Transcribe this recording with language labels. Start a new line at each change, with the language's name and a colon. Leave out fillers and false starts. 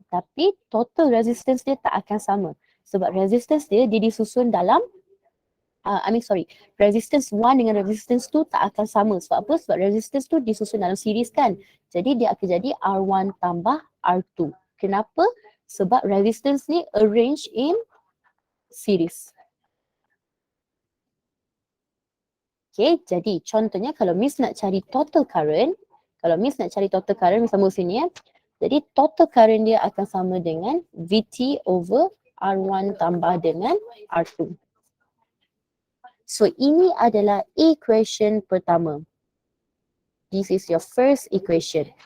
Malay: Tapi total resistance dia tak akan sama. Sebab resistance dia disusun dalam resistance 1 dengan resistance 2 tak akan sama. Sebab apa? Sebab resistance tu disusun dalam series kan. Jadi dia akan jadi R1 tambah R2. Kenapa? Sebab resistance ni
English: arrange in series.
Malay: Okay, jadi contohnya kalau Miss nak cari total current, Miss sambung sini ya. Jadi total current dia akan sama dengan VT over R1 tambah dengan R2. So ini adalah equation pertama.
English: This is your first equation.